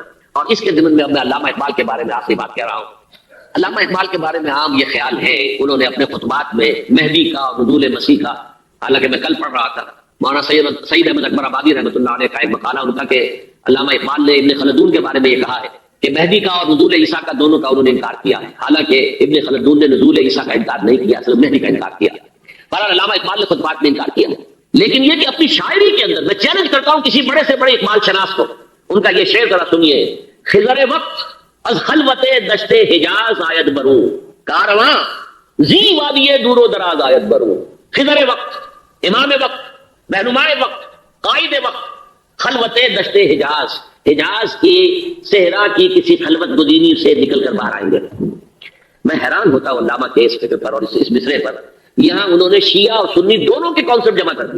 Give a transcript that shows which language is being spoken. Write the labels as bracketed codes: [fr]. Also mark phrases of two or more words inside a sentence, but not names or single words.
[ur] اور اس کے ضمن میں اب میں علامہ اقبال کے بارے میں آپ سے بات کہہ رہا ہوں. علامہ اقبال کے بارے میں عام یہ خیال ہے، انہوں نے اپنے خطبات میں مہدی کا اور نزول مسیح کا، حالانکہ میں کل پڑھ رہا تھا مولانا سعید احمد اکبر آبادی [ar] رحمۃ اللہ علیہ [ur] کا ایک مقالہ ان کا کہ علامہ اقبال نے ابن خلدون کے بارے میں یہ کہا ہے کہ مہدی کا اور نزول عیسیٰ کا دونوں کا انہوں نے انکار کیا ہے. حالانکہ ابن خلدون نے نزول عیسیٰ کا انکار نہیں کیا، صرف مہدی کا انکار کیا. بہرحال علامہ اقبال نے خطبات میں انکار کیا، لیکن یہ کہ اپنی شاعری کے اندر میں چیلنج کرتا ہوں کسی بڑے سے بڑے اقبال شناس کو، ان کا یہ شعر ذرا سنیے: [fa] خضر وقت از خلوت دشت حجاز آید برو، کارواں زی وادی دور و دراز آید برو. [ur] خضر وقت، امام وقت، رہنمائے وقت، قائد وقت، خلوت دشت حجاز، حجاز کی صحرا کی کسی خلوت گزینی سے نکل کر باہر آئیں گے. میں حیران ہوتا ہوں علامہ کے اس فکر پر اور اس مصرے پر. یہاں انہوں نے شیعہ اور سنی دونوں کے کانسیپٹ جمع کر دیے.